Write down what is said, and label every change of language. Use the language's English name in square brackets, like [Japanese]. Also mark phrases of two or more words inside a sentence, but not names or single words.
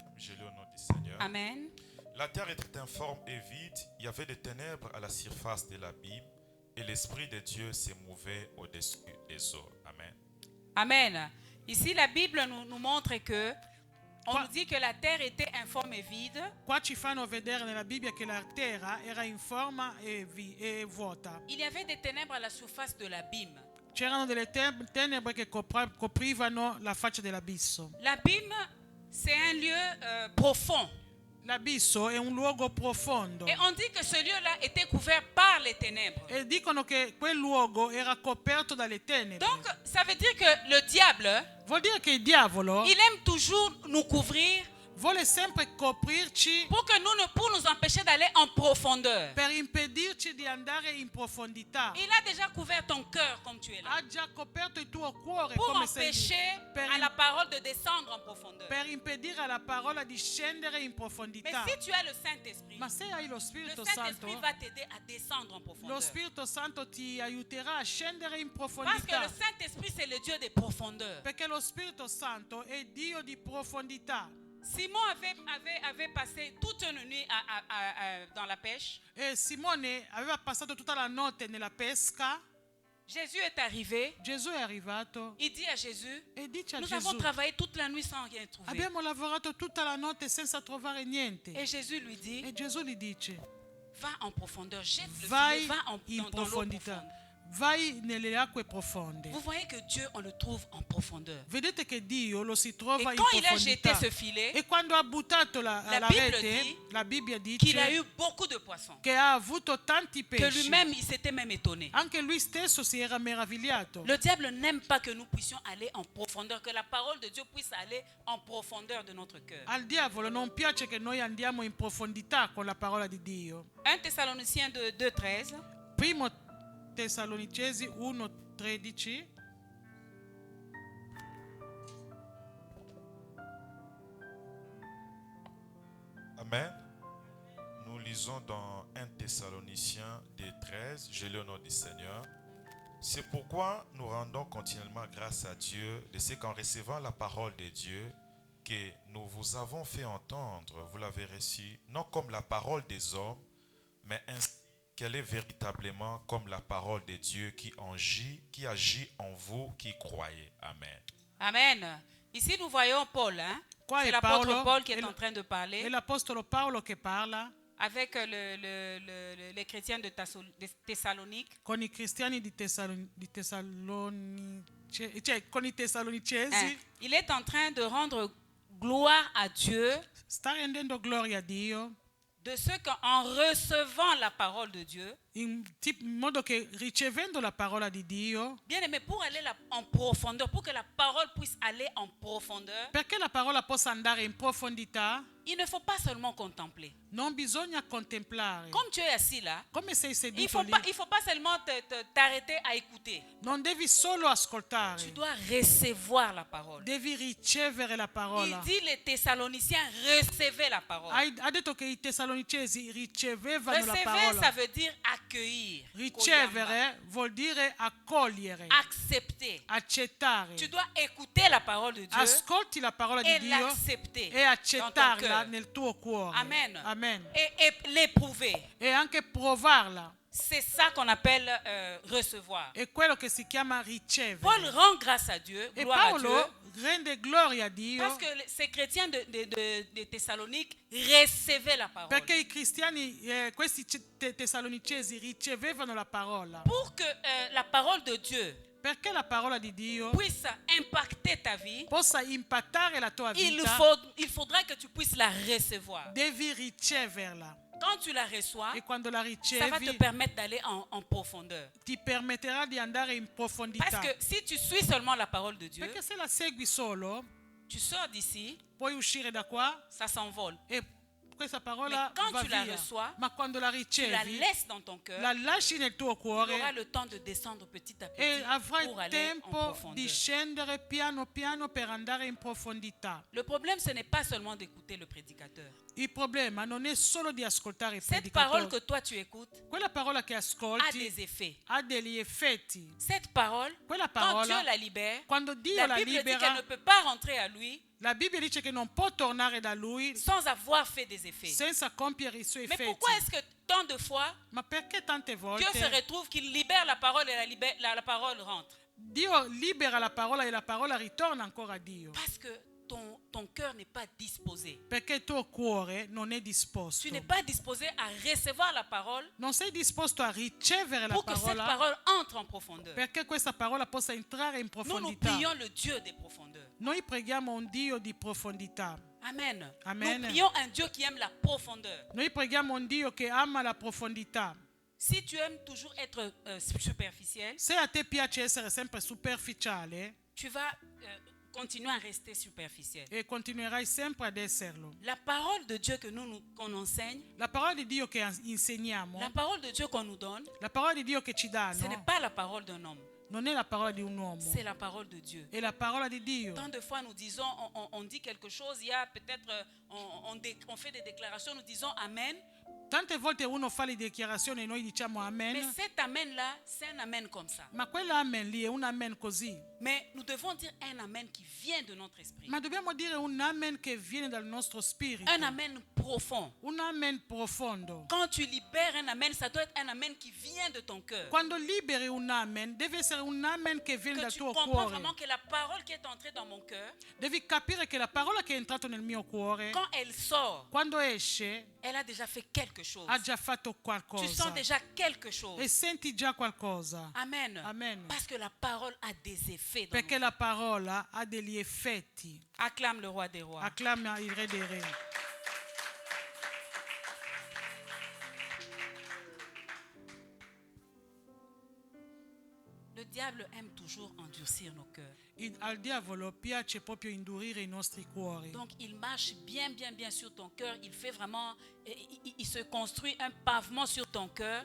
[French] Je lis au nom du Seigneur. Amen. La terre était informe et vide. Il y avait des ténèbres à la surface de l'abîme et l'Esprit de Dieu se mouvait au-dessus des eaux. Amen. Amen. Ici, la Bible nous montre que On nous dit que la terre était informe et vide. [Italian] Qua ci fanno vedere nella Bibbia che la terra era in forma e vuota. [French] Il y avait des ténèbres à la surface de l'abîme. [Italian] C'erano delle tenebre che coprivano la faccia dell'abisso. [French] L'abîme, c'est un lieu profond. [Italian] L'abisso è un luogo profondo. [French] Et on dit que ce lieu-là était couvert par les ténèbres. [Italian] E dicono che quel luogo era coperto dalle tenebre. [French] Donc, ça veut dire que le diable, [Italian] Vuol dire che il diavolo [French] il aime toujours nous couvrir [Italian] vuole sempre coprirci [French] pour nous empêcher d'aller en profondeur. [Italian] per impedirci di andare in profondità. [French] Il a déjà couvert ton cœur comme tu es là. [Italian] Ha già coperto il tuo cuore [French] Pour [Italian] come sei lì. [French] empêcher [Italian] Per, [French] à la parole de descendre en profondeur. [Italian] per impedire alla parola di scendere in [French] Mais [Italian] profondità. [French] si tu as le Saint-Esprit, [Italian] Ma se hai lo [French] le [Italian] Spirito [French] Saint-Esprit [Italian] Santo, [French] va t'aider à descendre en [Italian] lo [French] profondeur. [Italian] Spirito Santo ti aiuterà a scendere in [French] Parce que [Italian] profondità. [French] le Saint-Esprit, c'est le Dieu des profondeurs. [Italian] Perché lo Spirito Santo è Dio di profondità. [French] Simon avait passé toute une nuit dans la pêche. [Italian] E Simone aveva passato tutta la notte nella pesca. [French] Jésus est arrivé. [Italian] Gesù è arrivato [French] Il dit à Jésus, [Italian] e dice a [French] nous [Italian] Gesù: [French] avons travaillé toute la nuit sans rien trouver. [Italian] abbiamo lavorato tutta la notte senza trovare niente. [French] Et Jésus lui dit, [Italian] E Gesù gli dice: [French] va en profondeur, jette le [Italian] vai [French] filet, va [Italian] in [French] dans l'eau [Italian] profondità, [French] profonde. [Italian] vai nelle acque profonde. [French] Vous voyez que Dieu, on le trouve en profondeur. [Italian] Vedete che Dio lo si [French] Et [Italian] trova in [French] quand il a jeté [Italian] profondità. [French] ce filet, [Italian] E quando ha buttato la [French] Bible [Italian] rete, [French] dit [Italian] la Bibbia [French] qu'il a [Italian] dice [French] eu beaucoup de poissons. [Italian] che ha avuto tanti [French] Que [Italian] pesci. [French] lui-même, il s'était même étonné. [Italian] Anche lui stesso si era meravigliato. [French] Le diable n'aime pas que nous puissions aller en profondeur, que la parole de Dieu puisse aller en profondeur de notre cœur. [Italian] Al diavolo non piace che noi andiamo in profondità con la parola di Dio. [French] 1 Thessaloniciens 2:13. [Italian] Primo Tessalonicesi 1:13. [French] Amen. Nous lisons dans 1 Thessaloniciens 2:13, je lis au nom du Seigneur. C'est pourquoi nous rendons continuellement grâce à Dieu de ce qu'en recevant la parole de Dieu que nous vous avons fait entendre, vous l'avez reçue, non comme la parole des hommes, mais ainsi qu'elle est véritablement comme la parole de Dieu qui agit en vous qui croyez. Amen. Amen. Ici, nous voyons Paul. Hein? [Italian] Qua [French] C'est [Italian] è [French] l'apôtre [Italian] Paolo, [French] Paul qui [Italian] è [French] est en train de parler [Italian] è l'apostolo Paolo che parla [French] avec les chrétiens de Thessalonique. [Italian] con i cristiani di cioè con i tessalonicesi. [French] Hein? Il est en train de rendre gloire à Dieu [Italian] Sta rendendo gloria a Dio [French] de ce qu'en recevant la parole de Dieu, [Italian] in modo che ricevendo la parola di Dio, [French] bien aimé, pour aller en profondeur, pour que la parole puisse aller en profondeur, [Italian] perché la parola possa andare in profondità, [French] il ne faut pas seulement contempler. [Italian] non bisogna contemplare. [French] Comme tu es assis là, [Italian] Come sei [French] il [Italian] seduto lì, [French] ne faut pas seulement t'arrêter à écouter. [Italian] non devi solo [French] Tu [Italian] ascoltare, [French] dois recevoir la parole. [Italian] devi ricevere la [French] Il [Italian] parola. [French] dit les Thessaloniciens, recevez la parole. [Italian] Ha detto che i tessalonicesi ricevevano la [French] Recevoir, [Italian] parola. [French] ça veut dire accueillir. [Italian] Ricevere vuol dire accogliere, [French] Accepter. [Italian] accettare. [French] Tu dois écouter la parole de Dieu [Italian] Ascolti la parola di [French] et [Italian] Dio [French] l'accepter [Italian] e [French] dans ton [Italian] accettarla [French] cœur. [Italian] nel tuo cuore. [French] Amen. [Italian] Amen. [French] Et l'éprouver. [Italian] E anche provarla. [French] C'est ça qu'on appelle recevoir. [Italian] È quello che si chiama ricevere. [French] Paul rend grâce à Dieu, [Italian] E [French] gloire à Dieu, [Italian] Paolo rende gloria a Dio [French] parce que ces chrétiens de Thessalonique recevaient la parole. [Italian] perché i cristiani, questi tessalonicesi ricevevano la parola. [French] Pour que la parole de Dieu [Italian] Perché la parola di Dio [French] puisse impacter ta vie, [Italian] possa impattare la tua vita, [French] il faudra que tu puisses la recevoir. [Italian] devi riceverla. [French] Quand tu la reçois, [Italian] E quando la [French] ça va te [Italian] ricevi [French] permettre d'aller en profondeur. [Italian] ti permetterà di andare in profondità. [French] Parce que si tu suis seulement la parole de Dieu, [Italian] Perché se la segui solo, [French] tu sors d'ici, [Italian] puoi uscire da qua [French] ça s'envole. [Italian] e questa parola [French] Mais quand [Italian] va [French] tu la [Italian] via. [French] reçois, [Italian] Ma quando la [French] Tu la [Italian] ricevi, [French] laisses dans ton cœur, [Italian] la lasci nel tuo [French] tu auras [Italian] cuore [French] le temps de descendre petit à petit [Italian] e avrai [French] pour aller en [Italian] tempo [French] profondeur. [Italian] di scendere piano piano per andare in profondità. [French] Le problème, ce n'est pas seulement d'écouter le prédicateur. [Italian] Il problema non è solo di ascoltare il [French] Cette parole [Italian] predicatore. [French] que toi tu écoutes [Italian] Quella parola che [French] a [Italian] ascolti [French] des effets. [Italian] ha degli effetti. [French] Cette parole, [Italian] Quella [French] quand Dieu [Italian] parola, [French] la libère, [Italian] quando Dio la [French] la Bible dit qu'elle [Italian] libera, [French] ne peut pas rentrer à lui [Italian] la Bibbia dice che non può tornare da lui [French] sans avoir fait des effets. [Italian] senza compiere i suoi [French] Mais [Italian] effetti. [French] pourquoi est-ce que tant de fois, [Italian] Ma perché tante [French] Dieu se [Italian] volte [French] retrouve qu'il libère la parole et la parole rentre? [Italian] Dio libera la parola e la parola ritorna ancora a Dio? [French] Parce que ton cœur n'est pas disposé. [Italian] Perché il tuo cuore non è disposto. [French] Tu n'es pas disposé à recevoir la parole [Italian] Non sei disposto a ricevere la [French] pour que cette [Italian] parola [French] parole entre en profondeur. [Italian] perché questa parola possa entrare in [French] Nous [Italian] profondità. [French] prions le Dieu des profondeurs. [Italian] Noi preghiamo un Dio di profondità. [French] Amen. [Italian] Amen. [French] Nous prions un Dieu qui aime la profondeur. [Italian] Noi preghiamo un Dio che ama la profondità. [French] Si tu aimes toujours être superficiel, [Italian] Se a te piace essere sempre superficiale, [French] tu vas continuer à rester superficiel. [Italian] e continuerai sempre ad esserlo. [French] La parole de Dieu que qu'on enseigne, [Italian] La parola di Dio che insegniamo, [French] la parole de Dieu qu'on nous donne, [Italian] la parola di Dio che ci [French] ce n'est [Italian] danno, [French] pas la parole d'un homme, [Italian] non è la parola di un uomo, [French] c'est la parole de Dieu. [Italian] è la parola di Dio. [French] Tant de fois nous disons, on dit quelque chose, il y a peut-être, on fait des déclarations, nous disons Amen. [Italian] Tante volte uno fa le dichiarazioni e noi diciamo [French] Mais [Italian] amen, [French] cet Amen-là, c'est un Amen comme ça. [Italian] ma quell'amen lì è un amen così. [French] Mais nous devons dire un Amen qui vient de notre esprit. [Italian] Ma dobbiamo dire un amen che viene dal nostro spirito, [French] Un Amen profond. [Italian] un amen profondo. [French] Quand tu libères un Amen, ça doit être un Amen qui vient de ton cœur. [Italian] Quando liberi un amen, deve essere un amen che viene [French] Que [Italian] dal [French] tu [Italian] tuo [French] comprends [Italian] cuore. [French] vraiment que la parole qui est entrée dans mon cœur, [Italian] Devi capire che la parola che è entrata nel mio cuore, [French] quand elle sort, [Italian] quando esce, [French] elle a déjà fait quelque chose. [Italian] ha già fatto [French] Tu [Italian] qualcosa. [French] sens déjà quelque chose. [Italian] E senti già qualcosa. [French] Amen. [Italian] Amen. [French] Parce que la parole a des effets. Dans [Italian] Perché [French] nos [Italian] la parola ha degli effetti. [French] vies. Acclame le roi des rois. [Italian] Acclama il re dei re. [French] Le diable aime toujours endurcir nos cœurs. [Italian] Al diavolo piace proprio indurire i nostri cuori. [French] Donc il marche bien sur ton cœur. Il fait vraiment, il se construit un pavement sur ton cœur.